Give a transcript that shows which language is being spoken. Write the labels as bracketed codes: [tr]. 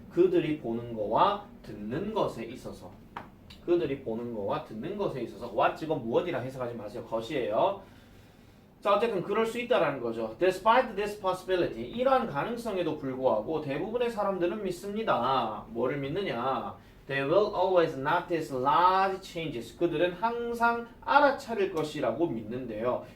[ko] 그들이 보는 거와 듣는 것에 있어서. 그들이 보는 거와 듣는 것에 있어서 what 이건 무엇이라 해석하지 마세요. 것이에요. 자, 어쨌든 그럴 수 있다라는 거죠. [en] Despite this possibility, [ko] 이러한 가능성에도 불구하고 대부분의 사람들은 믿습니다. 뭐를 믿느냐? [en] They will always notice large changes. [ko] 그들은 항상 알아차릴 것이라고 믿는데요.